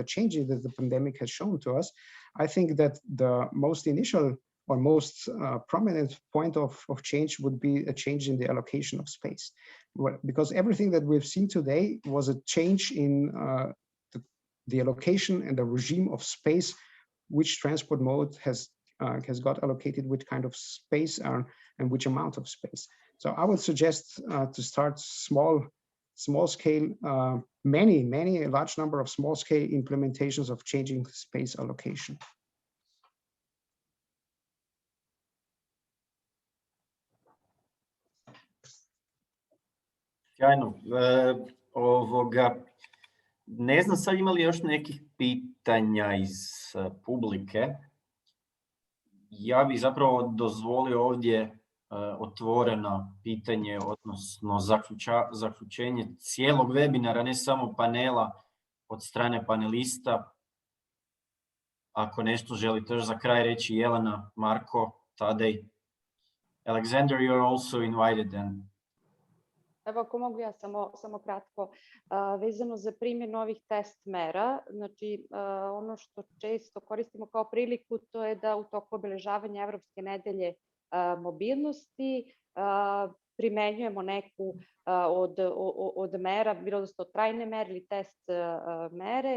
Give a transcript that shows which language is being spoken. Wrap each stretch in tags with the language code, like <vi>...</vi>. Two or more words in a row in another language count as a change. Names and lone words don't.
<en>changes that the pandemic has shown to us, I think that the most initial or most prominent point of change would be a change in the allocation of space, because everything that we've seen today was a change in the allocation and the regime of space, which transport mode has got allocated, which kind of space and which amount of space. So I would suggest to start small scale, a large number of small scale implementations of changing space allocation.</en> <hr>Sjajno. Ne znam sad ima li još nekih pitanja iz publike. Ja bih zapravo dozvolio ovdje otvoreno pitanje, odnosno zaključenje cijelog webinara, ne samo panela od strane panelista. Ako nešto želite još za kraj reći, Jelena, Marko, Tadej. Aleksander,</hr> <en>you are also invited then.</en> <sr>Evo, ako mogu ja samo kratko, vezano za primjer novih test mera, znači ono što često koristimo kao priliku, to je da u toku obeležavanja Evropske nedelje mobilnosti primenjujemo neku od mera, bilo da su to trajne mere ili test mere.</sr>